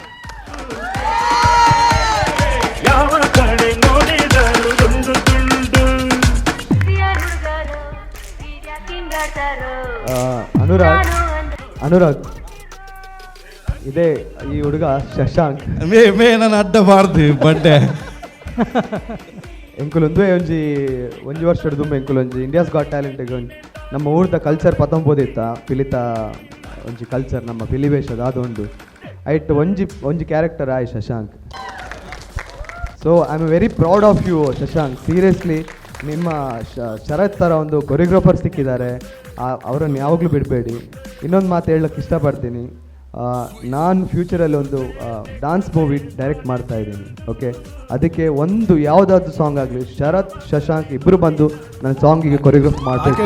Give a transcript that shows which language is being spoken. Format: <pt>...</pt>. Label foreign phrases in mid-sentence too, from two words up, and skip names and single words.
<kn>ಯಾವ ಕಡೆ ನೋಡಿದರು ದುಂಡು ದುಂಡು. ಅನುರಾಗ್ ಇದೇ ಈ ಹುಡುಗ ಶಶಾಂಕ್ ಮೇ ನಾನು ಅಡ್ಡ ಮಾಡ್ದು ಬಡ್ಡೆ</kn> <tcy>ಎಂಕುಲೊಂದು ಒಂಜಿ ವರ್ಷ ದುಂಬ ಎಂಕುಲೊಂಜಿ ಇಂಡಿಯಾಸ್ ಗಾಟ್ ಟ್ಯಾಲೆಂಟ್ ನಮ್ಮ ಊರ್ದ ಕಲ್ಚರ್ ಪತಂಬೋದಿತ್ತ ಪಿಲಿತ ಒಂಜಿ ಕಲ್ಚರ್ ನಮ್ಮ ಪಿಲಿವೇಶದ ಅದೊಂದು ಐಟ್ ಒಂಜಿ ಕ್ಯಾರೆಕ್ಟರ್ ಆಯ್ ಶಶಾಂಕ್.</tcy> <en>So I am very proud of you Shashank.</en> <kn>ಸೀರಿಯಸ್ಲಿ ನಿಮ್ಮ ಶರತ್ ಥರ ಒಂದು ಕೊರಿಯೋಗ್ರಾಫರ್ ಸಿಕ್ಕಿದ್ದಾರೆ, ಅವರನ್ನು ಯಾವಾಗಲೂ ಬಿಡಬೇಡಿ. ಇನ್ನೊಂದು ಮಾತು ಹೇಳಕ್ಕೆ ಇಷ್ಟಪಡ್ತೀನಿ, ನಾನು ಫ್ಯೂಚರಲ್ಲಿ ಒಂದು</kn> <en>dance movie</en> <kn>ಡೈರೆಕ್ಟ್ ಮಾಡ್ತಾ ಇದ್ದೀನಿ. ಓಕೆ, ಅದಕ್ಕೆ ಒಂದು ಯಾವುದಾದ್ರು ಸಾಂಗ್ ಆಗಲಿ ಶರತ್ ಶಶಾಂಕ್ ಇಬ್ಬರು ಬಂದು ನನ್ನ ಸಾಂಗಿಗೆ ಕೊರಿಯೋಗ್ರಾಫ್ ಮಾಡಬೇಕು.</kn>